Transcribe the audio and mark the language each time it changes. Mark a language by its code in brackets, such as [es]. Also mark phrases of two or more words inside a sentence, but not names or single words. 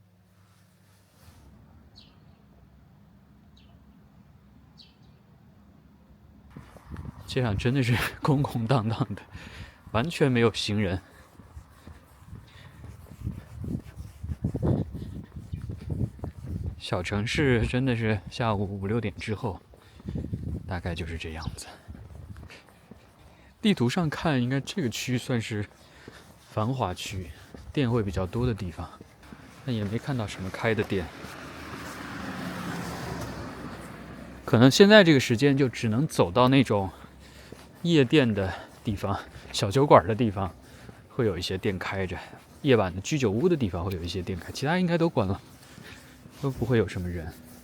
[zh] 街上真的是空空荡荡的，完全沒有行人。小城市真的是下午5、6 點之後，大概就是這樣子。地圖上看，應該這個區算是繁華區，店會比較多的地方，但也沒看到什麼開的店。可能現在這個時間就只能走到那種夜店的地方，小酒館的地方會有一些店開着，夜晚的居酒屋的地方會有一些店開，其他應該都關了，都不會有什麼人。